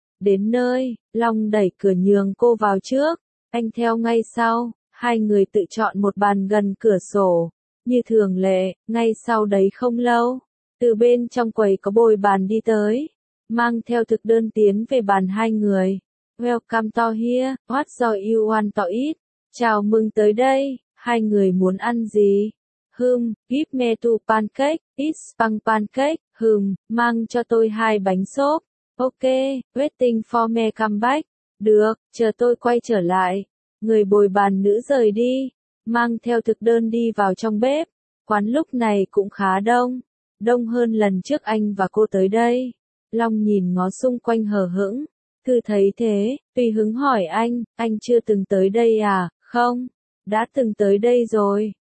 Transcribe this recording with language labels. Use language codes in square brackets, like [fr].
[vi] Đến nơi, Long đẩy cửa nhường cô vào trước, anh theo ngay sau, hai người tự chọn một bàn gần cửa sổ. Như thường lệ, ngay sau đấy không lâu, từ bên trong quầy có bồi bàn đi tới. Mang theo thực đơn tiến về bàn hai người. [en] Welcome to here, what do you want to eat? [vi] Chào mừng tới đây, hai người muốn ăn gì? [en] Give me two pancakes, it's spang pancake. [vi] Mang cho tôi hai bánh xốp. [en] Ok, waiting for me come back. [vi] Được, chờ tôi quay trở lại. Người bồi bàn nữ rời đi, mang theo thực đơn đi vào trong bếp. Quán lúc này cũng khá đông, đông hơn lần trước anh và cô tới đây. Long nhìn ngó xung quanh hờ hững, Thư thấy thế, tùy hứng hỏi anh chưa từng tới đây à, không, đã từng tới đây rồi.